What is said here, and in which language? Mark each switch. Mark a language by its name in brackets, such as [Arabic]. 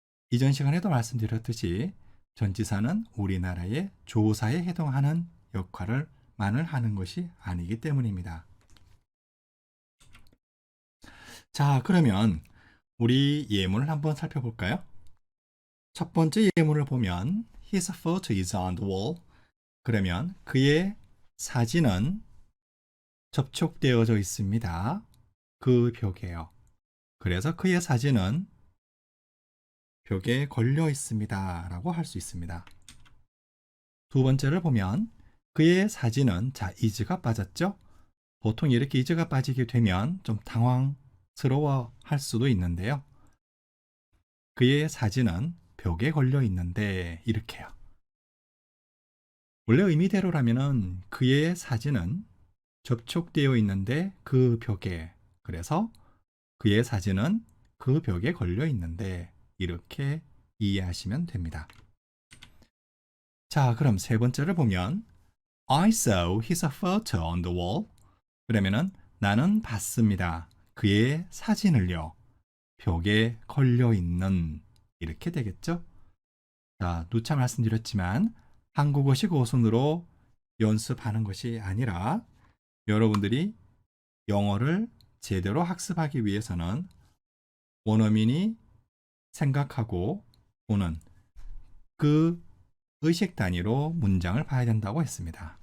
[Korean] 이전 시간에도 말씀드렸듯이 전치사는 우리나라의 조사에 해당하는 역할을만을 하는 것이 아니기 때문입니다. 자, 그러면 우리 예문을 한번 살펴볼까요? 첫 번째 예문을 보면 [English] His photo is on the wall. [Korean] 그러면 그의 사진은 접촉되어져 있습니다. 그 벽에요. 그래서 그의 사진은 벽에 걸려 있습니다 라고 할 수 있습니다. 두 번째를 보면 그의 사진은 자, is가 빠졌죠? 보통 이렇게 is가 빠지게 되면 좀 당황스러워 할 수도 있는데요. 그의 사진은 벽에 걸려 있는데 이렇게요. 원래 의미대로라면은 그의 사진은 접촉되어 있는데 그 벽에, 그래서 그의 사진은 그 벽에 걸려 있는데 이렇게 이해하시면 됩니다. 자, 그럼 세 번째를 보면 [English] I saw his photo on the wall. [Korean] 그러면은 나는 봤습니다. 그의 사진을요. 벽에 걸려 있는 이렇게 되겠죠? 자, 누차 말씀드렸지만 한국어식 어순으로 연습하는 것이 아니라 여러분들이 영어를 제대로 학습하기 위해서는 원어민이 생각하고 보는 그 의식 단위로 문장을 봐야 된다고 했습니다.